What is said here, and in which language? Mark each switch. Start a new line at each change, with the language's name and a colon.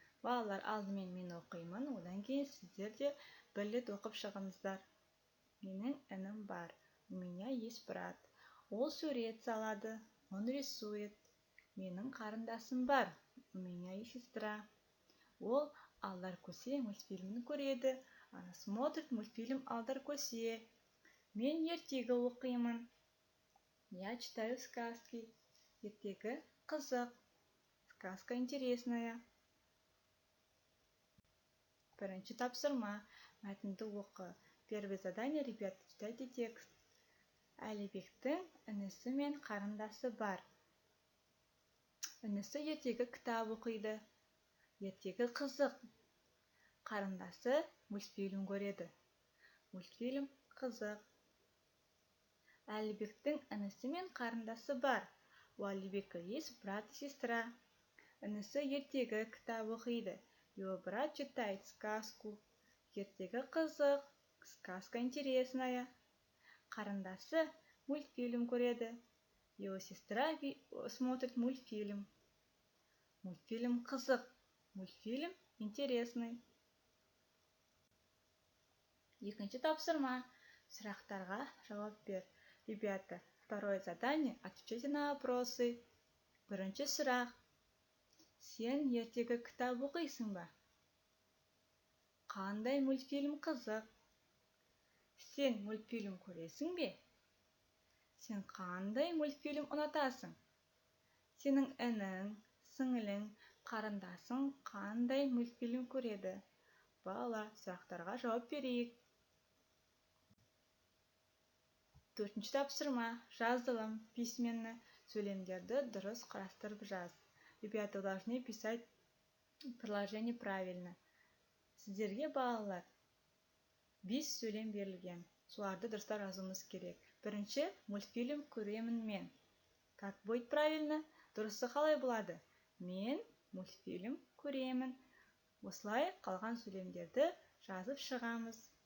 Kazakh: Балалар, алдымен мен оқимын, одан кейін сіздер де бір рет оқып шығыңыздар. Менің інім бар.
Russian: У меня есть брат.
Kazakh: Ол сурет салады.
Russian: Он рисует.
Kazakh: Менің қарындасым бар.
Russian: У меня есть сестра.
Kazakh: Ол алдар көсе мультфильмін көреді.
Russian: Она смотрит мультфильм алдар көсе.
Kazakh: Мен ертегі оқимын.
Russian: Я читаю сказки.
Kazakh: Ертегі қызық.
Russian: Сказка интересная.
Kazakh: Бірінші тапсырма. Мәтінді оқы.
Russian: Первое задание, ребята, читайте текст.
Kazakh: Әлібектің інісі мен қарындасы бар. Інісі ертегі кітап оқиды. Ертегі қызық. Қарындасы мультфильм көреді. Мультфильм қызық. Әлібектің інісі мен қарындасы бар.
Russian: У Алибека есть брат и сестра.
Kazakh: Інісі ертегі кітап оқиды.
Russian: Его брат читает сказку.
Kazakh: Ертегі қызық.
Russian: Сказка интересная.
Kazakh: Қарындасы мультфильм көреді.
Russian: Его сестра смотрит мультфильм.
Kazakh: Мультфильм қызық.
Russian: Мультфильм интересный.
Kazakh: Екінші тапсырма. Сұрақтарға жауап бер.
Russian: Ребята, второе задание. Отвечайте на вопросы.
Kazakh: Бірінші сұрақ. Сен ертегі кітап оқисың ба? Қандай мультфильм қызық? Сен мультфильм көресің бе? Сен қандай мультфильм ұнатасың? Сенің інің, сіңілің, қарындасың қандай мультфильм көреді? Балалар, сұрақтарға жауап берейік. Төртінші тапсырма. Жазылым, письменно. Сөйлемдерді дұрыс қарастырып жаз.
Russian: Ребята, должны писать предложение правильно.
Kazakh: Сіздерге, балалар, 5 сөйлем берілген. Соларды дұрыстап жазуымыз керек. Бірінші, мультфильм көремін мен.
Russian: Как будет правильно?
Kazakh: Дұрысы қалай болады? Мен мультфильм көремін. Осылай қалған сөйлемдерді жазып шығамыз.